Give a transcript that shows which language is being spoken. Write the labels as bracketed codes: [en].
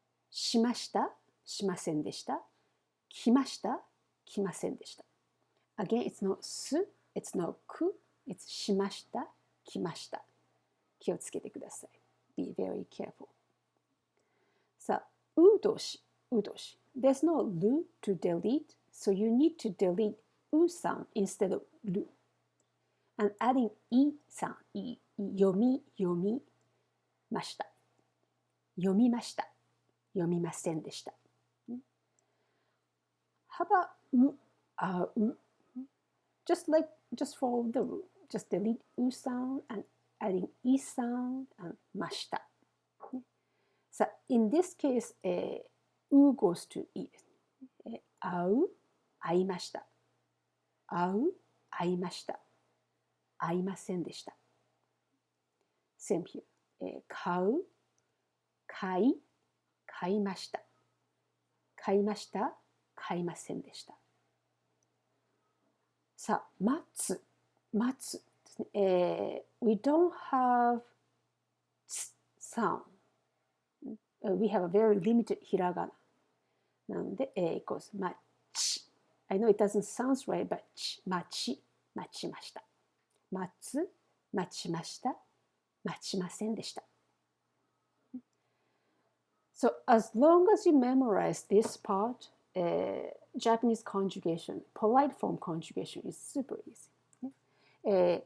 [ja] しました、しませんでした。来ました、来ませんでした。 [en] Again, it's not す、it's not く、it's しました、来ました。 [ja] 気をつけてください。 [en] Be very careful. [ja] さあ、う動詞、う動詞。 [en] There's no る to delete, so you need to delete う sound instead of る。 And adding い sound, い、読みました。 [ja] 読みました。読みませんでした。 [en] How about う、just follow the rule. Just delete う sound and adding い sound and ました。 So in this case, う goes to いです。 [ja] 会う、会いました。会う、会いました。会いませんでした。 [en] Same here. [ja] 買う、買い、買いました。買いました、買いませんでした。さあ、待つ、待つです [en] ですね、we don't have sound. We have a very limited ひらがな。 [ja] なので、equals まち。 [en] I know it doesn't sound right, but 待ちました。 [ja] 待ちました。待ちませんでした。 [en] So as long as you memorize this part, Japanese conjugation, polite form conjugation is super easy.